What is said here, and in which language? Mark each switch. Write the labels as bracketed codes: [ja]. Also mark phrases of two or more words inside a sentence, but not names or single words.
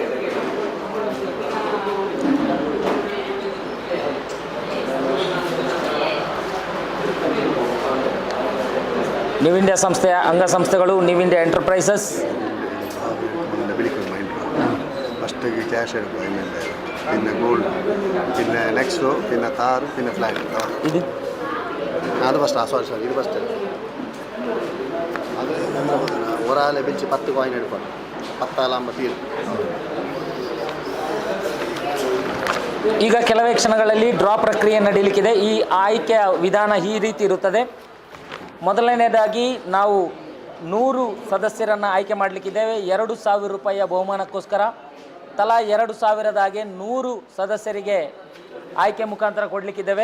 [kn] ನ್ಯೂ ಇಂಡಿಯಾ ಸಂಸ್ಥೆಯ ಅಂಗಸಂಸ್ಥೆಗಳು ನ್ಯೂ ಇಂಡಿಯಾ ಎಂಟರ್ಪ್ರೈಸಸ್. ಫಸ್ಟಿಗೆ ಕ್ಯಾಶ್ [ml] എടുക്കുക, പിന്നെ ഗോൾഡ്, പിന്നെ നെക്സ്റ്റ്, പിന്നെ കാർ, പിന്നെ ഫ്ലാറ്റ്. ഇത് അത് ഫസ്റ്റ്. സോറി ഇത് ഫസ്റ്റ്. അത് ഒരാളെ വെച്ച് 10 കോയിൻ എടുക്കണം. 10 ആകുമ്പോൾ തീരും. [kn] ಈಗ ಕೆಲವೇ ಕ್ಷಣಗಳಲ್ಲಿ ಡ್ರಾ ಪ್ರಕ್ರಿಯೆ ನಡೀಲಿಕ್ಕಿದೆ. ಈ ಆಯ್ಕೆಯ ವಿಧಾನ ಈ ರೀತಿ ಇರುತ್ತದೆ. ಮೊದಲನೇದಾಗಿ ನಾವು 100 ಸದಸ್ಯರನ್ನು ಆಯ್ಕೆ ಮಾಡಲಿಕ್ಕಿದ್ದೇವೆ. 2,000 ರೂಪಾಯಿಯ ಬಹುಮಾನಕ್ಕೋಸ್ಕರ ತಲಾ 2,000 100 ಸದಸ್ಯರಿಗೆ ಆಯ್ಕೆ ಮುಖಾಂತರ ಕೊಡಲಿಕ್ಕಿದ್ದೇವೆ.